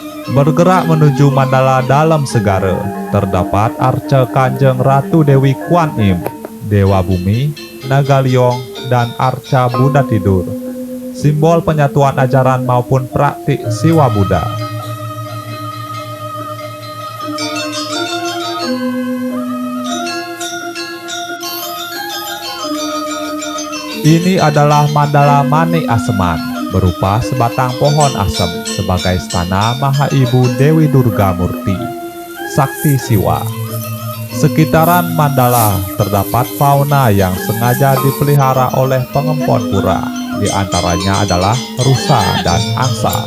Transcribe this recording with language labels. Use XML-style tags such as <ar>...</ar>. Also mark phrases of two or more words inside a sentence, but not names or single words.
<id>Bergerak menuju Mandala dalam segara, terdapat arca Kanjeng Ratu Dewi Kuan Im, Dewa Bumi, Naga Liong, dan arca Buddha Tidur, simbol penyatuan ajaran maupun praktik Siwa Buddha. Ini adalah Mandala Mani Aseman, berupa sebatang pohon asem sebagai stana Maha Ibu Dewi Durga Murti, Sakti Siwa. Sekitaran Mandala terdapat fauna yang sengaja dipelihara oleh pengempon pura, di antaranya adalah rusa dan angsa.</id>